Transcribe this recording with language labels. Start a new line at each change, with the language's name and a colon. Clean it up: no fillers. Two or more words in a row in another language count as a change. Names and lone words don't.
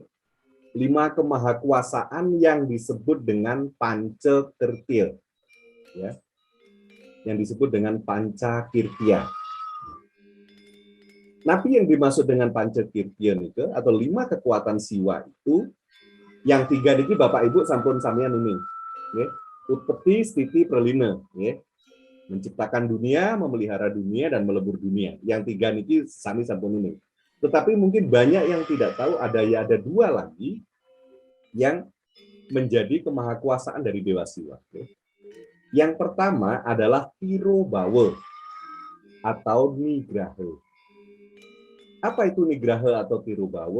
Indonesian: 5 kemahakuasaan yang disebut dengan Pancakirtia, ya. Yang disebut dengan Pancakirtia. Napi yang dimaksud dengan Pancakirtian itu atau 5 kekuatan siwa itu, yang 3 niki Bapak Ibu
Balinese: sampun samian
Indonesian: ini. Nggih. Utpeti, stiti, pralina, nggih. Menciptakan dunia, memelihara dunia, dan melebur dunia. Yang 3
Balinese: niki sami sampun
Indonesian: ini. Tetapi mungkin banyak yang tidak tahu ada 2 lagi yang menjadi kemahakuasaan dari Dewa Siwa. Yang pertama adalah Tirobawa atau Nigraha. Apa itu Nigraha atau Tirobawa?